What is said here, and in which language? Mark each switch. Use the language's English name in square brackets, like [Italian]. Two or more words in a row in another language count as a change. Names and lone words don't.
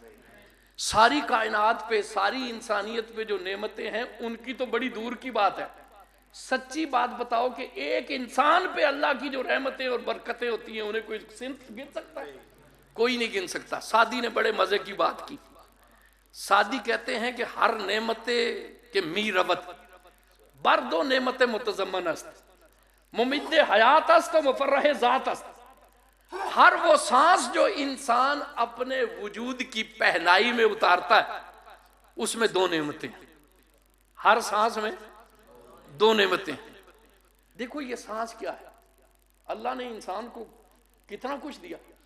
[Urdu] ساری کائنات پہ، ساری انسانیت پہ جو نعمتیں ہیں ان کی تو بڑی دور کی بات ہے۔ سچی بات بتاؤ کہ ایک انسان پہ اللہ کی جو رحمتیں اور برکتیں ہوتی ہیں انہیں کوئی صنف گن سکتا ہے؟ کوئی نہیں گن سکتا۔ سعدی نے بڑے مزے کی بات کی۔ سعدی کہتے ہیں کہ [Persian] ہر نعمت کے می ربط بر دو نعمت متضمن است، ممد حیات است و مفرح ذات است۔ [Urdu] ہر وہ سانس جو انسان اپنے وجود کی پہنائی میں اتارتا ہے اس میں دو نعمتیں، ہر سانس میں دو نعمتیں۔ دیکھو یہ سانس کیا ہے، اللہ نے انسان کو کتنا کچھ دیا۔